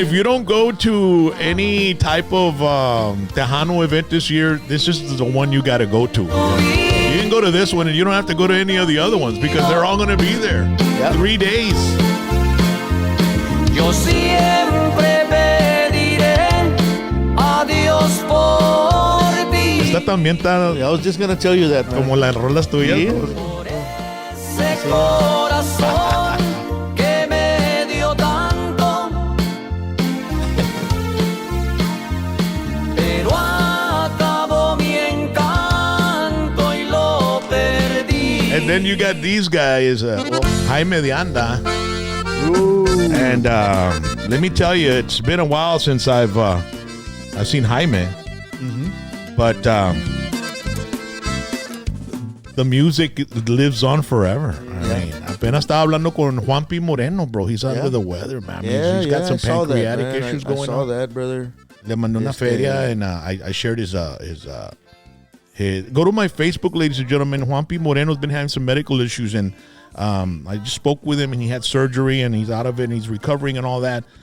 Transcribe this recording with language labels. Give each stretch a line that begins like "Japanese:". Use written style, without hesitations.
English: if you don't go to any type of Tejano event this year, this is the one you got to go to. You can go to this one and you don't have to go to any of the other ones because they're all going to be there. 3 days.
Spanish: Yo siempre pediré a Dios por ti. Esta también está.
English: I was just going to tell you that, man.
Spanish: Como las rolas tuyas. Sí. Por ese corazón que me dio tanto. Pero acabó mi encanto y lo perdí.
English: And then you got these guys, Jaime de Anda. And let me tell you, it's been a while since I've seen Jaime. But the music lives on forever. I mean,
Spanish: apenas estaba hablando con Juan P.
English: Moreno, bro. He's under the weather, man. He's got some pancreatic issues going on. I saw that, brother.
Spanish: Le mandó una feria,
English: and I shared his. Go to my Facebook, ladies and gentlemen. Juan P. Moreno's been having some medical issues, and I just spoke with him, and he had surgery, and he's out of it, and he's recovering and all that.